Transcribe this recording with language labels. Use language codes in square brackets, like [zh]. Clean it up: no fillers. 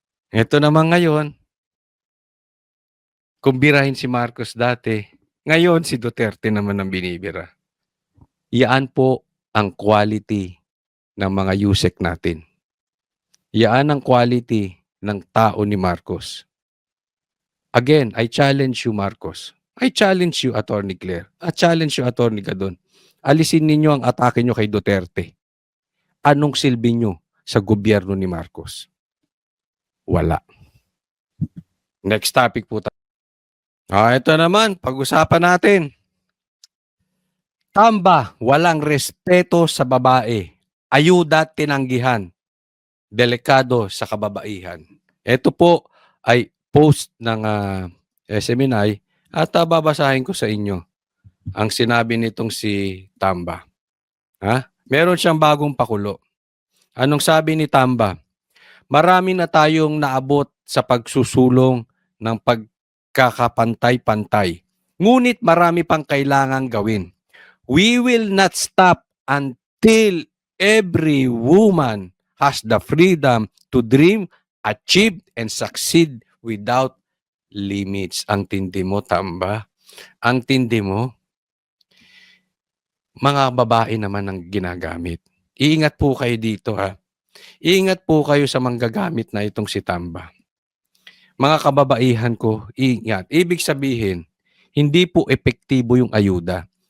[tl] Ito naman ngayon, kung birahin si Marcos dati, ngayon si Duterte naman ang binibira. Yaan po ang quality ng mga USEC natin. Yaan ang quality ng tao ni Marcos. [en] Again, I challenge you, Marcos. I challenge you, Attorney Claire. I challenge you, Attorney Gadon. [tl] Alisin ninyo ang atake nyo kay Duterte. Anong silbi nyo sa gobyerno ni Marcos? Wala. Next topic po tayo. Ito naman, pag-usapan natin. Tamba, walang respeto sa babae. Ayuda tinanggihan. Delikado sa kababaihan. Ito po ay post ng SMNI at babasahin ko sa inyo ang sinabi nitong si Tamba. Meron siyang bagong pakulo. Anong sabi ni Tamba? Marami na tayong naabot sa pagsusulong ng pagkakapantay-pantay. Ngunit marami pang kailangang gawin. [en] We will not stop until every woman has the freedom to dream, achieve, and succeed without limits. [tl] Ang tindi mo, Tamba. Ang tindi mo. Mga babae naman ang ginagamit. Iingat po kayo dito, ha. Iingat po kayo sa manggagamit na itong si Tamba. Mga kababaihan ko, ingat. Ibig sabihin, hindi po epektibo yung ayuda.